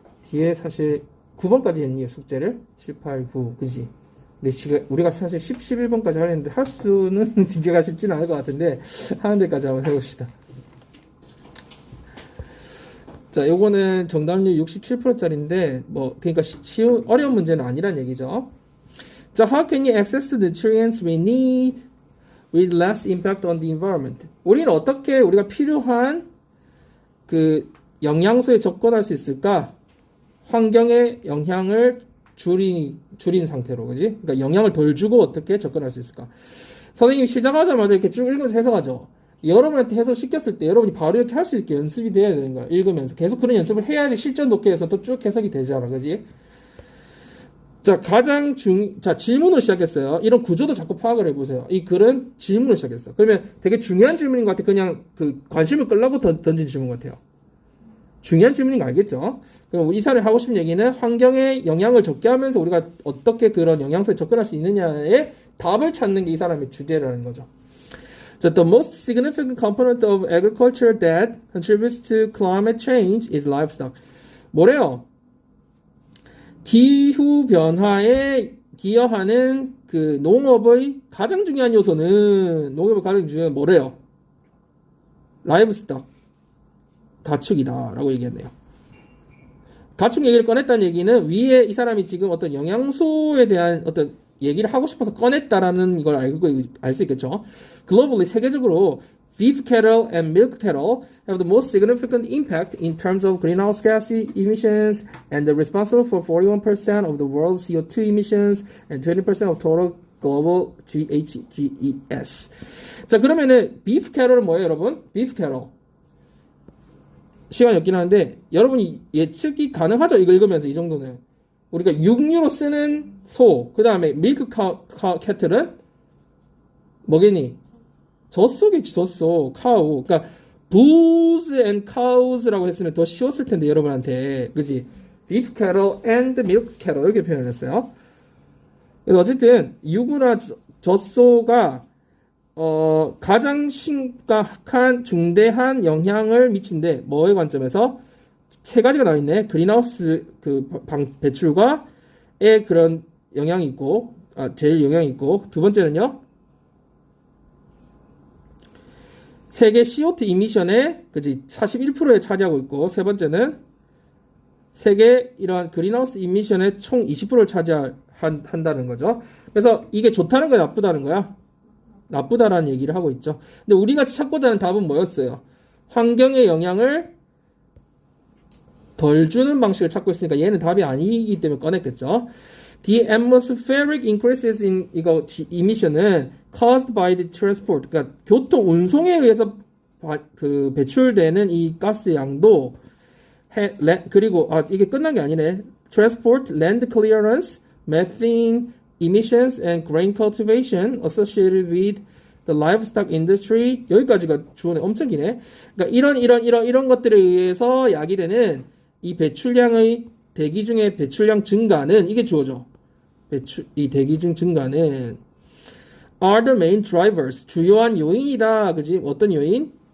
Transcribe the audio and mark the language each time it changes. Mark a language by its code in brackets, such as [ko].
[ko] 뒤에 사실 9번까지 했니, 숙제를? 7, 8, 9, 그지? 근데 지금 우리가 사실 10, 11번까지 하려는데 할 수는 진짜가 쉽지는 않을 것 같은데 하는 데까지 한번 해봅시다. 자, 요거는 정답률 67%짜리인데 그러니까 어려운 문제는 아니란 얘기죠. [en] 자, how can you access the nutrients we need with less impact on the environment? [ko] 우리는 어떻게 우리가 필요한 그 영양소에 접근할 수 있을까? 환경의 영향을 줄인 상태로, 그지? 그러니까 영향을 덜 주고 어떻게 접근할 수 있을까? 선생님이 시작하자마자 이렇게 쭉 읽으면서 해석하죠. 여러분한테 해석 시켰을 때 여러분이 바로 이렇게 할 수 있게 연습이 돼야 되는 거야. 읽으면서 계속 그런 연습을 해야지 실전 독해에서 또 쭉 해석이 되잖아, 그지? 자, 자, 질문으로 시작했어요. 이런 구조도 자꾸 파악을 해보세요. 이 글은 질문으로 시작했어. 그러면 되게 중요한 질문인 것 같아. 그냥 관심을 끌려고 던진 질문 같아요. 중요한 질문인 거 알겠죠? 그럼 이 사람이 하고 싶은 얘기는 환경에 영향을 적게 하면서 우리가 어떻게 그런 영양소에 접근할 수 있느냐에 답을 찾는 게 이 사람의 주제라는 거죠. [en] 자, the most significant component of agriculture that contributes to climate change is livestock. [ko] 뭐래요? 기후 변화에 기여하는 그 농업의 가장 중요한 요소는 뭐래요? [en] livestock. [ko] 가축이다라고 얘기했네요. 가축 얘기를 꺼냈다는 얘기는 위에 이 사람이 지금 어떤 영양소에 대한 어떤 얘기를 하고 싶어서 꺼냈다라는 걸 알 수 있겠죠. [en] Globally, 세계적으로 beef cattle and milk cattle have the most significant impact in terms of greenhouse gas emissions and they're responsible for 41% of the world's CO2 emissions and 20% of total global GHGs. [ko] 자, 그러면은 beef cattle은 뭐예요, 여러분? [en] beef cattle. [ko] 시간이 없긴 한데 여러분이 예측이 가능하죠? 이거 읽으면서 이 정도는. 우리가 육류로 쓰는 소, 그 다음에 밀크 캐틀은 뭐겠니? 젖소겠지, 젖소, 카우. 그러니까 [en] bulls and cows [ko] 라고 했으면 더 쉬웠을 텐데 여러분한테, 그지? [en] beef cattle and milk cattle [ko] 이렇게 표현을 했어요. 그래서 어쨌든 유구나 젖소가 가장 심각한 중대한 영향을 미친데 뭐의 관점에서 세 가지가 나와 있네. 그린하우스 배출과의 그런 영향이 있고, 제일 영향이 있고, 두 번째는요. 세계 CO2 이미션의 그지 41%에 차지하고 있고, 세 번째는 세계 이러한 그린하우스 이미션의 총 20%를 차지한다는 거죠. 그래서 이게 좋다는 거야, 나쁘다는 거야? 나쁘다라는 얘기를 하고 있죠. 근데 우리가 찾고자 하는 답은 뭐였어요? 환경의 영향을 덜 주는 방식을 찾고 있으니까 얘는 답이 아니기 때문에 꺼냈겠죠. [en] The atmospheric increases in emission은 caused by the transport, [ko] 그러니까 교통 운송에 의해서 배출되는 이 가스 양도 그리고 이게 끝난 게 아니네. [en] Transport, land clearance, methane emissions and grain cultivation associated with the livestock industry. [ko] 여기까지가 주어네. 엄청 기네. 그러니까 이런 것들에 의해서 야기되는 이 배출량의 대기 중의 배출량 증가는 이게 주어져. 이 대기 중 증가는 [en] are the main drivers. [ko] 주요한 요인이다. 그지? 어떤 요인?